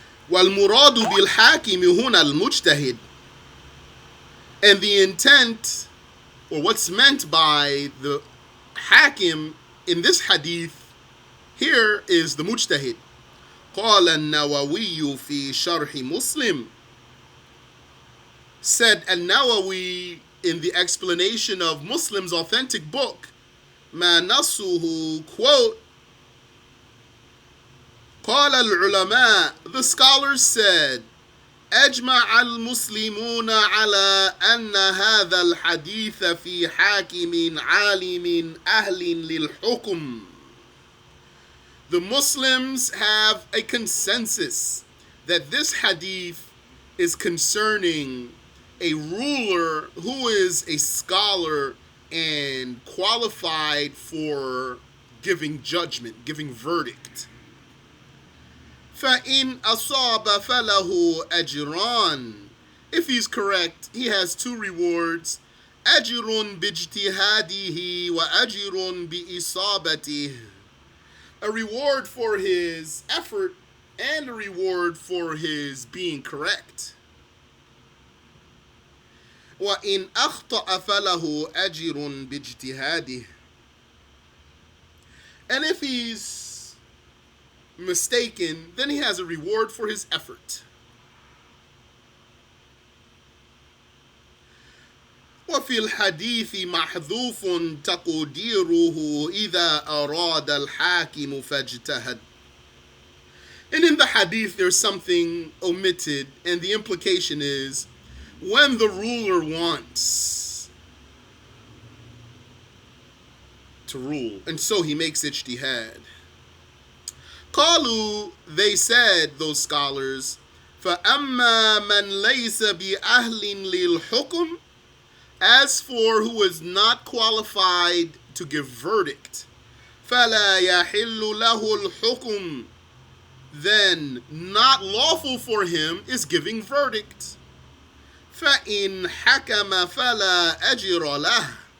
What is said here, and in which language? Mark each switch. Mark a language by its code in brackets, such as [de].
[ar] وَالْمُرَادُ بِالْحَاكِمِ هُنَا الْمُجْتَهِدِ, [en] and the intent, or what's meant by the hakim in this hadith here is the mujtahid. [ar] قال النووي في شرح مسلم, [en] said An-Nawawi in the explanation of Muslim's authentic book, [ar] ما نصه, quote, قال العلماء, [en] the scholars said, [ar] أجمع المسلمون على أن هذا الحديث في حاكم عالم أهل للحكم. [en] The Muslims have a consensus that this hadith is concerning a ruler who is a scholar and qualified for giving judgment, giving verdict. [ar] فَإِنْ أَصَابَ فَلَهُ أَجْران. [en] If he's correct, he has two rewards. [ar] أَجْرٌ بِاجْتِهَادِهِ وَأَجْرٌ بِإِصَابَتِهِ. [en] A reward for his effort and a reward for his being correct. [ar] وَإِنْ أَخْطَأَ فَلَهُ أَجْرٌ بِاجْتِهَادِهِ. [en] And if he's mistaken, then he has a reward for his effort. [ar] وفي الحديث محذوف تقديره إذا أراد الحاكم فاجتهد. [en] And in the hadith there's something omitted, and the implication is when the ruler wants to rule, and so he makes ijtihad. [ar] قالوا, [en] they said, those scholars, [ar] فَأَمَّا مَنْ لَيْسَ بِأَهْلٍ لِلْحُكْمِ. [en] As for who is not qualified to give verdict, [ar] فَلَا يَحِلُّ لَهُ الْحُكْمِ. [en] Then not lawful for him is giving verdict. [ar] فَإِنْ حَكَمَ فَلَا أَجْرَ لَهُ.